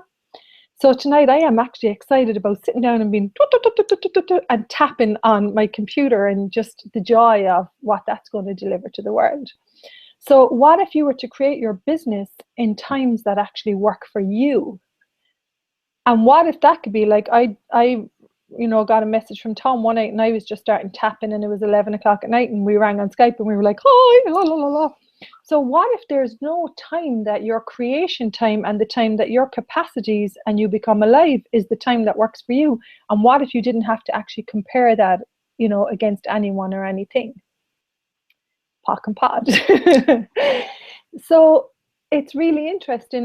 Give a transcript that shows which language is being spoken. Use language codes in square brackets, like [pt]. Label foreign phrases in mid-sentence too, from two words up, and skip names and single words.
[en] So tonight I am actually excited about sitting down and being and tapping on my computer, and just the joy of what that's going to deliver to the world. So what if you were to create your business in times that actually work for you? And what if that could be like, I got a message from Tom one night, and I was just starting tapping, and it was 11 o'clock at night, and we rang on Skype, and we were like, hi, la, la, la, la. So what if there's no time, that your creation time and the time that your capacities and you become alive is the time that works for you? And what if you didn't have to actually compare that, against anyone or anything? Pock and pod. So it's really interesting.